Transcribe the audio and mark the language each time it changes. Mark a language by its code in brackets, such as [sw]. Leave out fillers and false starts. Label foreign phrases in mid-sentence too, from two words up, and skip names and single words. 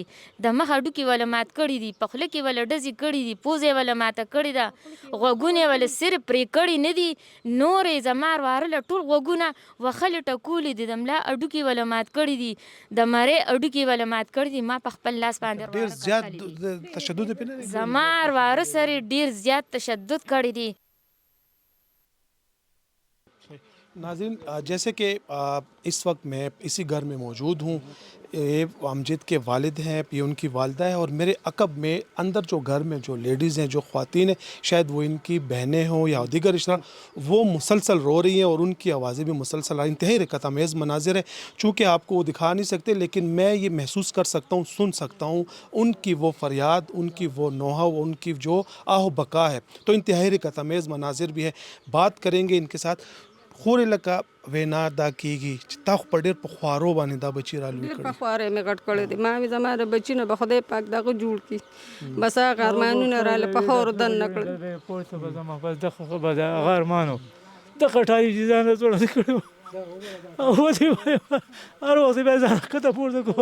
[ps] د مخ هډوکي وله مات کړي دي، په خوله کې وله ډزې کړي دي، پوزه یې وله ماته کړې ده، غوږونه یې وله صرف پرې کړي نه دي، نور یې زما وراره له ټول غوږونه وښلې ټکولې دي، د ملا هډوکي وله مات کړي دي، د مرۍ هډوکي وله مات کړي دي. ما په خپل لاس باندې ډیر وراره زیات کتلي دي. تشدد په نه زما وراره سره ډېر زیات تشدد کړی دی. [ur] ناظرین، جیسے کہ اس وقت میں اسی گھر میں موجود ہوں. یہ امجد کے والد ہیں، یہ ان کی والدہ ہے اور میرے عقب میں اندر جو گھر میں جو لیڈیز ہیں، جو خواتین ہیں، شاید وہ ان کی بہنیں ہوں یا دیگر رشتہ دار، وہ مسلسل رو رہی ہیں اور ان کی آوازیں بھی مسلسل آ رہی. انتہائی رقت آمیز مناظر ہے۔ چونکہ آپ کو وہ دکھا نہیں سکتے، لیکن میں یہ محسوس کر سکتا ہوں، سن سکتا ہوں ان کی وہ فریاد، ان کی وہ نوحہ، ان کی جو آہ و بکا ہے. تو انتہائی رقت آمیز مناظر بھی ہے. بات کریں گے ان کے ساتھ. [ps] خور لکه وینا دا کیږي چې تا خو په ډېر پخوارو باندې دا بچي رالوي ډېر کړي. په خواره مې غټ کړی دی. ما وې زما د بچي نه به خدای پاک دغه جوړ کړي. بس هغه ارمانونه راله په خاورو دننه کړل. پورته به زما بس دغه به د هغه ارمانو دغه ټالي چې ځان ځوړه کړی و او ودې هر وخت به ځان ښکته پورته کړو